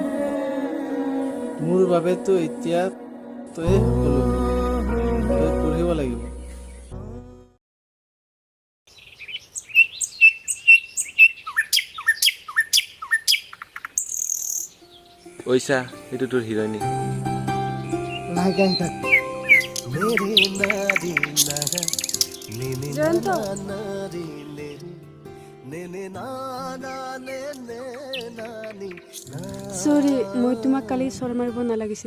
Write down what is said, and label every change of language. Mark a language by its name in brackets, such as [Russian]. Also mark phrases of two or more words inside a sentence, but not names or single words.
[Assamese] মোৰ বাবেতো এতিয়া তই সকলো, তই পঢ়িব লাগিব। ঐছা, এইটো তোৰ হিৰইনী। লাহেকে আহি থাক। मेरे नारी नारा ने জয়ন্ত, नारी ने ना ना ने नानी ना। চৰি, মই তোমাক কালি চৰ মাৰিব নালাগিছিল।